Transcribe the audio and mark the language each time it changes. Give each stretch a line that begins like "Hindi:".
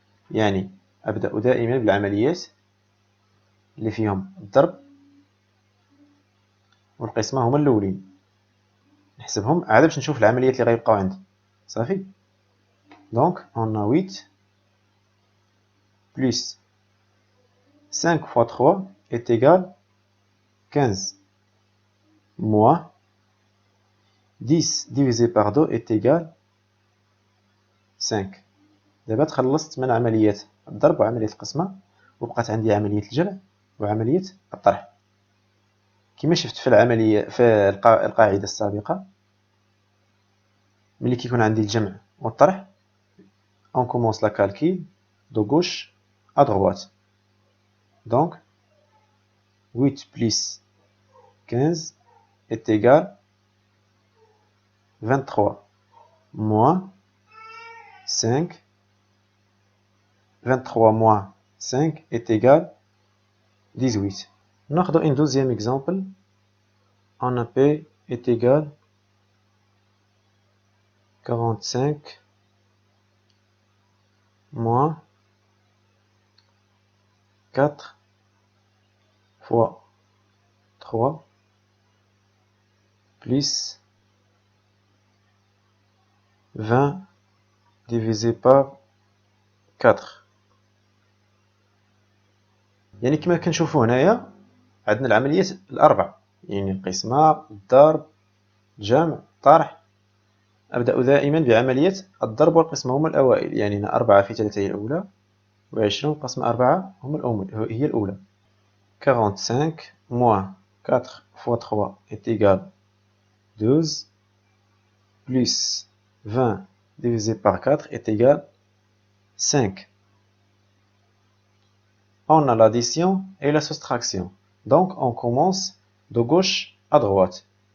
Arabic: يعني أبدأ دائما بالعمليات اللي فيهم الضرب والقسمة هما الأولين، نحسبهم عاد باش نشوف العمليات اللي غيبقاو عندي. صافي.
French: Donc on a 8 plus 5 fois 3 est égal 15 moins 10 divisé par 2 est égal 5.
Arabic: دابا تخلصت من عملية الضرب وعملية القسمة، وبقات عندي عملية الجمع وعملية الطرح. كما شفت في العملية في القاعدة السابقة، ملي كيكون عندي الجمع والطرح
French: on commence la calcul de gauche à droite. Donc 8 plus 15 est égal 23 moins 5. 23 moins 5 est égal 18.
Arabic: ناخذ
French: un deuxième exemple. On a P est égal 45 moins 4 fois 3 plus 20 divisé par 4.
Arabic: يعني كما كنشوفوا هنايا عندنا العمليات الأربع، يعني القسمة، الضرب، الجمع، الطرح. أبدأ دائما بعملية الضرب والقسمة، هما الأوائل، يعني 4 في 3 هي الأولى، و20 قسمة 4 هي الأولى.
French: 45 moins 4 fois 3 est égal 12 plus 20 divisé par 4 est égal 5. On a l'addition et la soustraction. Donc on commence de gauche à droite.